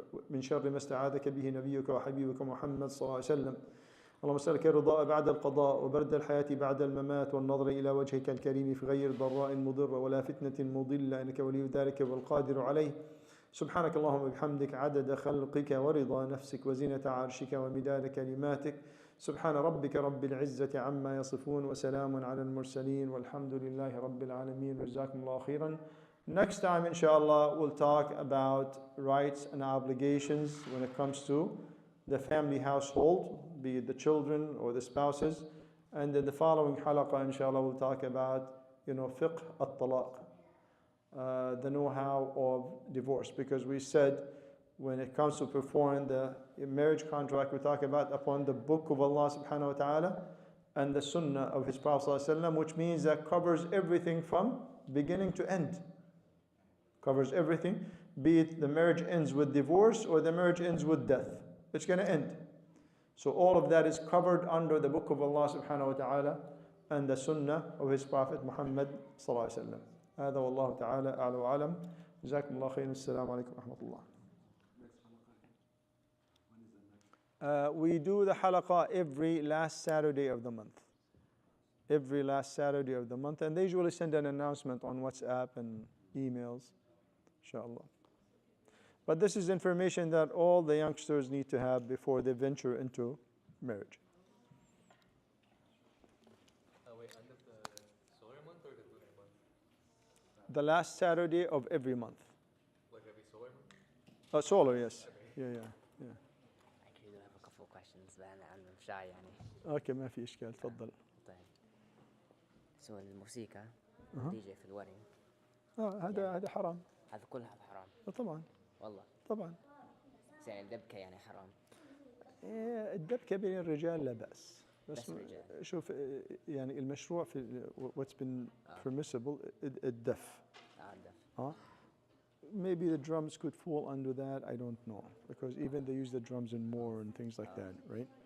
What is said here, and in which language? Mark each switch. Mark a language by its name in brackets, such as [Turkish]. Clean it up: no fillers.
[Arabic] من شر ما استعاذك به نبيك وحبيبك محمد صلى الله عليه وسلم اللهم اسألك الرضا بعد القضاء وبرد الحياة بعد الممات والنظر إلى وجهك الكريم في غير ضراء مضرة ولا فتنة مضلة إنك ولي ذلك والقادر عليه سبحانك اللهم وبحمدك عدد خلقك ورضا نفسك وزنة عرشك ومداد كلماتك سبحان ربك رب العزة عما يصفون وسلام على المرسلين والحمد لله رب العالمين وجزاكم الله خيرا. [English] Next time inshallah we'll talk about rights and obligations when it comes to the family household, be it the children or the spouses, and then the following halaqa inshallah we'll talk about fiqh at-talaq, the know-how of divorce. Because we said when it comes to performing the marriage contract, we're talking about upon the book of Allah subhanahu wa ta'ala and the sunnah of His Prophet sallallahu alaihi wasallam, which means that covers everything from beginning to end. Covers everything, be it the marriage ends with divorce or the marriage ends with death. It's going to end. So all of that is covered under the book of Allah subhanahu wa ta'ala and the sunnah of His Prophet Muhammad sallallahu alaihi wasallam. [Arabic] هذا والله تعالى أعلى وأعلم. جزاكم الله خيرا. السلام عليكم ورحمة الله. [English] We do the halaqa every last Saturday of the month. Every last Saturday of the month. And they usually send an announcement on WhatsApp and emails, inshallah. But this is information that all the youngsters need to have before they venture into marriage. Wait, end of the solar month or the lunar month? The last Saturday of every month. Like every solar month? Solar, yes. Okay. Yeah. I do have a couple of questions then I'm shy [Arabic] يعني. اوكي ما في اشكال تفضل. طيب. سو الموسيقى أها. دي جي في الوري هذا حرام. هذا كلها حرام طبعا. والله. طبعا. بس يعني الدبكة يعني حرام. الدبكة بين الرجال لا بأس. بس الرجال. شوف يعني المشروع في [English] what's been permissible [Arabic] الدف. الدف. [English] Maybe the drums could fall under that, I don't know. Because even they use the drums in more and things like that, right?